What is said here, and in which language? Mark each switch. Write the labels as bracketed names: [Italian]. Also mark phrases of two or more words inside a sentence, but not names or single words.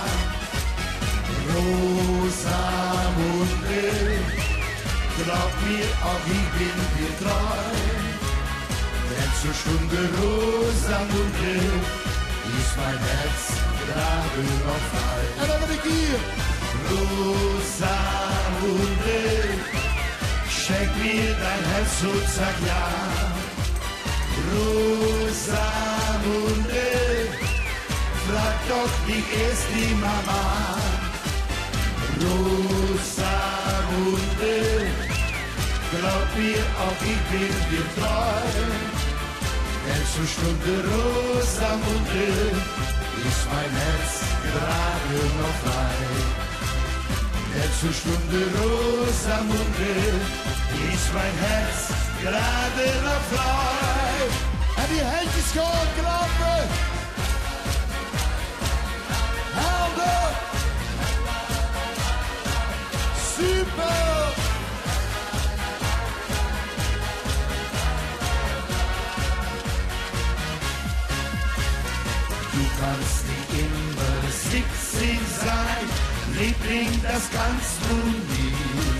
[German] Rosamunde, glaub mir, auch ich bin dir treu. Denn zur Stunde Rosamunde ist mein Herz gerade noch frei. [Dutch] En dan ben ik hier. [German] Rosamunde, schenk mir dein Herz und sag ja. Rosamunde, frag doch, wie ist die Mama? Rosamunde, glaub mir, auch ich bin dir treu. Denn zur Stunde Rosamunde ist mein Herz gerade noch frei. Denn zur Stunde Rosamunde ist mein Herz gerade noch frei. [Dutch] En die handjes gaan klappen. Helder. Super. [German] Du kannst nicht immer 17 sein, Liebling, das kannst du nicht.